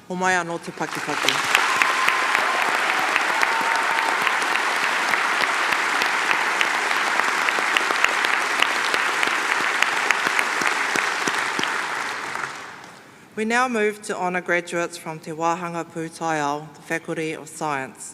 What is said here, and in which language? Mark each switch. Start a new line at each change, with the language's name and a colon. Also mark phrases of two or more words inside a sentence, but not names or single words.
Māori: Ho mai anō te Pakipaki.
English: We now move to honour graduates from Te Wāhanga Pūtaiao, the Faculty of Science.